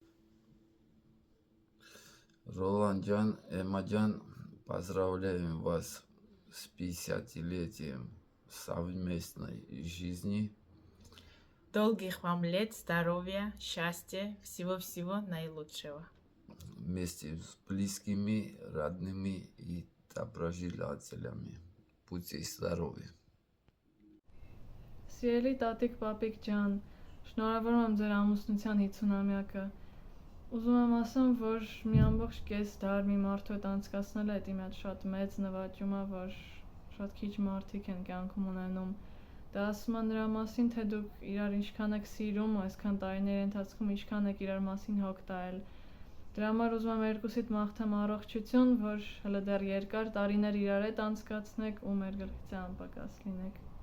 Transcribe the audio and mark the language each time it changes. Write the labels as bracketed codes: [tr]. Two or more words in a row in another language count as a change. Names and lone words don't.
[ru] Ролан Джан, Эмма Джан, поздравляем вас с 50-летием совместной жизни. Долгих вам лет, здоровья, счастья, всего-всего наилучшего. Вместе с близкими, родными и доброжелателями. Будьте здоровы. [hy] Սիրելի տատիկ պապիկ ջան, շնորհավորում եմ ձեր ամուսնության 50-ամյակը։ Ուզում եմ ասեմ, որ մի ամբողջ կես դար մի մարդու հետ անցկացնելը դա մի հատ շատ մեծ նվաճում է, որ շատ քիչ մարդիկ են կյանքում ունենում։ Դա ասում է նրա մասին, թե դուք իրար ինչքան եք սիրում, այսքան տարիների ընթացքում ինչքան եք իրար մասին հոգ տալ։ Դրա համար ուզում եմ երկուսիդ մաղթեմ առողջություն, որ հələ դեռ երկար տարիներ իրար հետ անցկացնեք ու մեր գլխից անպակաս լինեք։